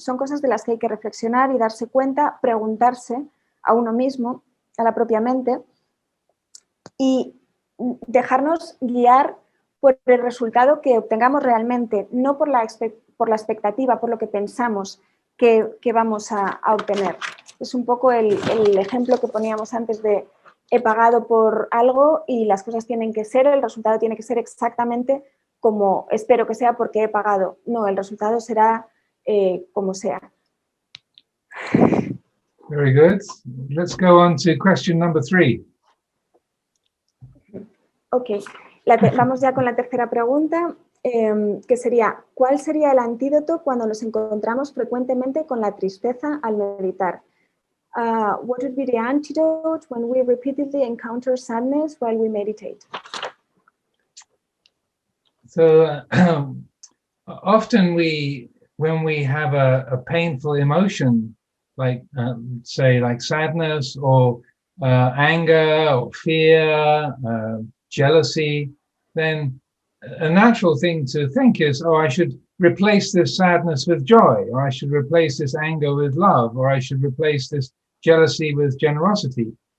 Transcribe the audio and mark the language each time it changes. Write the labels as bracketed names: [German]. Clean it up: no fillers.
[Spanish] Son cosas de las que hay que reflexionar y darse cuenta, preguntarse a uno mismo, a la propia mente y dejarnos guiar por el resultado que obtengamos realmente, no por la expectativa, por lo que pensamos que vamos a obtener. Es un poco el ejemplo que poníamos antes de he pagado por algo y las cosas tienen que ser, el resultado tiene que ser exactamente como espero que sea porque he pagado. No, el resultado será como sea. [English] Very good. Let's go on to question number 3. [Spanish] Ok, vamos ya con la tercera pregunta. que sería, ¿cuál sería el antídoto cuando nos encontramos frecuentemente con la tristeza al meditar? [English] What would be the antidote when we repeatedly encounter sadness while we meditate? So often when we have a painful emotion, like say like sadness or anger or fear, jealousy, then a natural thing to think is, oh, I should replace this sadness with joy, or I should replace this anger with love, or I should replace this jealousy with generosity.